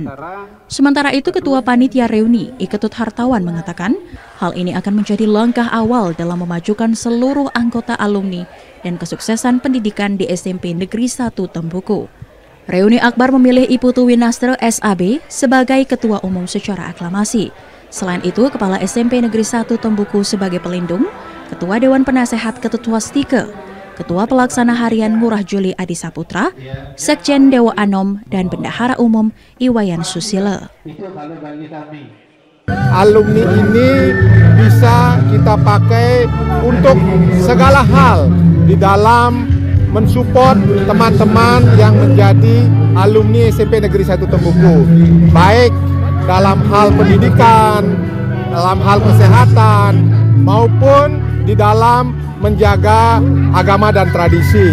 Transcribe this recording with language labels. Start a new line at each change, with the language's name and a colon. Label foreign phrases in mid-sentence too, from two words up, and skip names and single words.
Indonesian: Sementara itu, Ketua Panitia Reuni, Iketut Hartawan mengatakan, hal ini akan menjadi langkah awal dalam memajukan seluruh anggota alumni dan kesuksesan pendidikan di SMP Negeri 1 Tembuku. Reuni Akbar memilih Ibu Tu Winastra SAB sebagai Ketua Umum secara aklamasi. Selain itu, Kepala SMP Negeri 1 Tembuku sebagai pelindung, Ketua Dewan Penasehat Ketut Swastika, Ketua Pelaksana Harian Ngurah Juli Adi Saputra, Sekjen Dewa Anom, dan Bendahara Umum Iwayan Susila. Alumni ini bisa kita pakai untuk segala hal di dalam mensupport teman-teman yang menjadi alumni SMP Negeri 1 Tembuku, baik dalam hal pendidikan, dalam hal kesehatan, maupun di dalam menjaga agama dan tradisi.